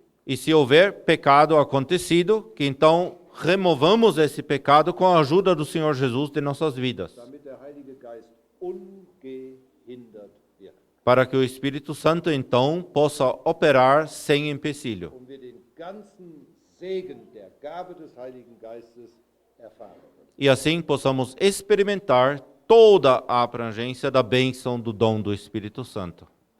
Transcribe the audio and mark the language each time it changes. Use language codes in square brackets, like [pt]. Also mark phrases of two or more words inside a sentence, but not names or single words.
[pt] E se houver pecado acontecido, que então removamos esse pecado com a ajuda do Senhor Jesus de nossas vidas, [de] Damit der Heilige Geist ungehindert wirkt. [pt] para que o Espírito Santo então possa operar sem empecilho. [de] Und wir den ganzen Segen der Gabe des Heiligen Geistes erfahren können. [pt] E assim possamos experimentar toda a abrangência da bênção do dom do Espírito Santo.